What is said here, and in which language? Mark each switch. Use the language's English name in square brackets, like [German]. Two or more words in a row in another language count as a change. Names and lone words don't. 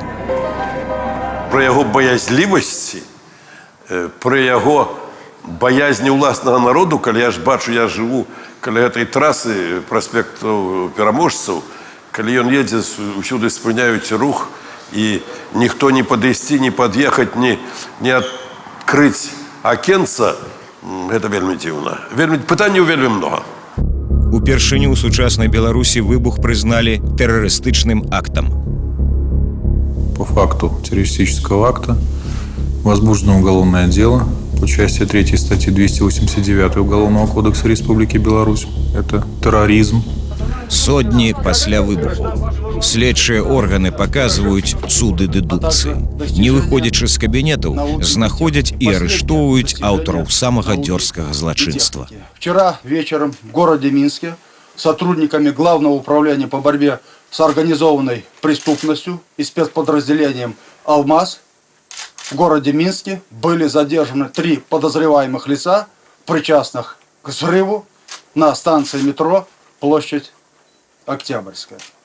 [Belarusian] Пра яго баязлівасці, пра яго баязні ўласнага народу, калі я ж бачу, я жыву каля гэтай трасы праспекту Пераможцаў, калі ён едзе, усюды спыняюць рух, і ніхто не падысці, не пад'ехаць, не адкрыць акенца, гэта вельмі дзіўна. Пытанняў вельмі многа. Упершыню ў сучаснай Беларусі выбух [Russian] признали террористичным актом. По факту террористического акта возбуждено уголовное дело по части 3 статьи 289 Уголовного кодекса Республики Беларусь. Это терроризм. [Belarusian] Сотні пасля выбуху. Следчыя органы показваюць цуды дэдукцыі. Не выходзячы з кабінетаў, знаходзяць і арыштоўваюць аўтараў самага дзёрзкага злачынства. [Russian] Вчера вечером в городе Минске сотрудниками Главного управления по борьбе с организованной преступностью и спецподразделением «Алмаз» в городе Минске были задержаны 3 подозреваемых лица, причастных к взрыву на станции метро «Площадь Октябрьская».